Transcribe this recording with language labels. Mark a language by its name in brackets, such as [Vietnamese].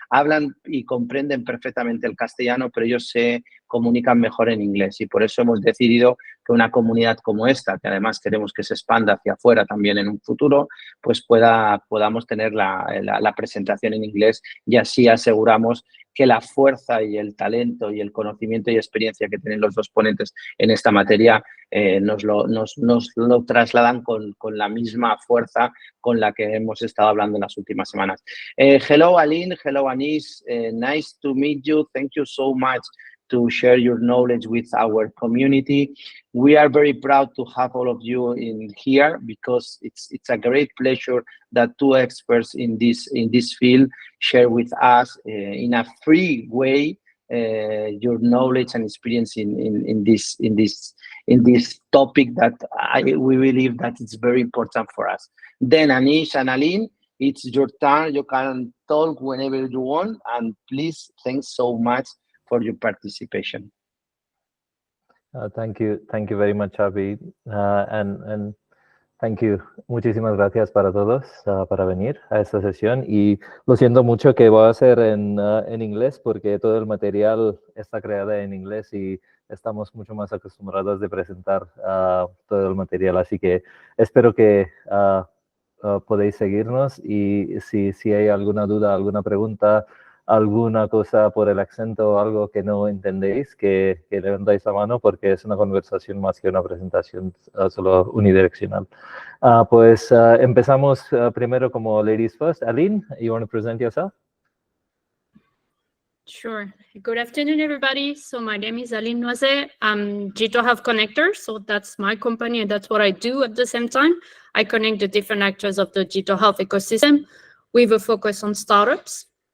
[Spanish] Hablan y comprenden perfectamente el castellano, pero ellos se comunican mejor en inglés y por eso hemos decidido que una comunidad como esta, que además queremos que se expanda hacia afuera también en un futuro, pues podamos tener la presentación en inglés y así aseguramos que la fuerza y el talento y el conocimiento y experiencia que tienen los 2 ponentes en esta materia nos lo trasladan con la misma fuerza con la que hemos estado hablando en las últimas semanas. [English] Hello, Aline. Hello, Anish. Nice to meet you. Thank you so much to share your knowledge with our community. We are very proud to have all of you in here because it's a great pleasure that 2 experts in this field share with us in a free way your knowledge and experience in this topic that we believe that it's very important for us. Then Anish and Aline, it's your turn. You can talk whenever you want. And please, thanks so much for your participation. Thank you very much, Xavi, and thank you. [Spanish] Muchísimas gracias para todos para venir a esta sesión, y lo siento mucho que voy a hacer en inglés porque todo el material está creado en inglés y estamos mucho más acostumbrados de presentar todo el material, así que espero que podéis seguirnos, y si hay alguna duda, alguna pregunta, alguna cosa por el acento o algo que no entendéis, que levantáis la mano, porque es una conversación más que una presentación solo unidireccional. Pues empezamos primero como [English] ladies first. Aline, you want to present yourself? Sure. Good afternoon, everybody. So my name is Aline Noise. I'm Digital Health Connector. So that's my company, and that's what I do at the same time. I connect the different actors of the digital health ecosystem with a focus on startups.